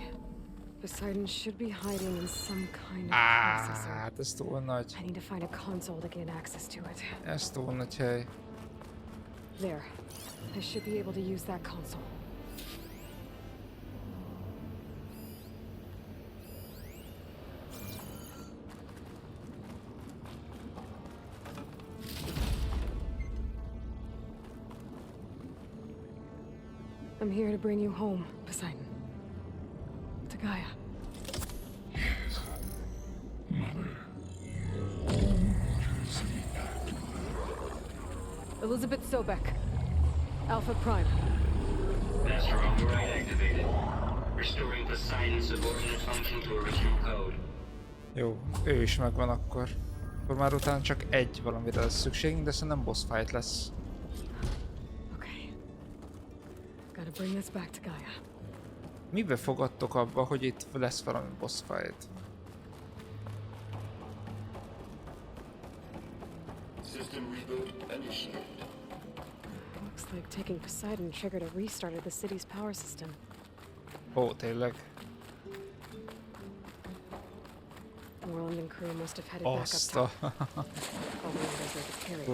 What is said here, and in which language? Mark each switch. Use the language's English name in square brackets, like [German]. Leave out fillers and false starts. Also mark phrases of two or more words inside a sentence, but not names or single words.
[English] Poseidon should be hiding in some kind of Á, processor. [Hungarian] hát ez túl nagy. [English] I need to find a console to gain access to it. [Hungarian] Ez túl nagy hely. [English] There. I should be able to use that console. I'm here to bring you home, Poseidon. To Gaia. Elizabeth Sobek. Alpha Prime. Master override activated. Restoring Poseidon's subordinate function to original code. [Hungarian] Jó, ő is megvan akkor. Akkor már utána csak egy valamire lesz szükségünk, de szerintem [English] boss fight [Hungarian] lesz. [English] Okay. Gotta bring this back to Gaia. [Hungarian] Mibe fogadtok abba, hogy itt lesz valami [English] boss fight? System reboot initiated. Looks like taking Poseidon triggered a restart of the city's power system. [Hungarian] Ó, tényleg? [English] Moreland and crew must have headed back up [Hungarian] Azt [English] top. a... All the orders they could carry.